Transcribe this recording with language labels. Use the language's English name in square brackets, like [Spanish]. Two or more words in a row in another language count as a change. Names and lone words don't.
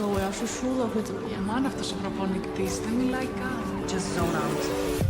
[Chinese] 我要是输了会怎么样 [Greek] ？Mana αυτός ο προπονητής δεν μιλάει καν. [English] Just zone out.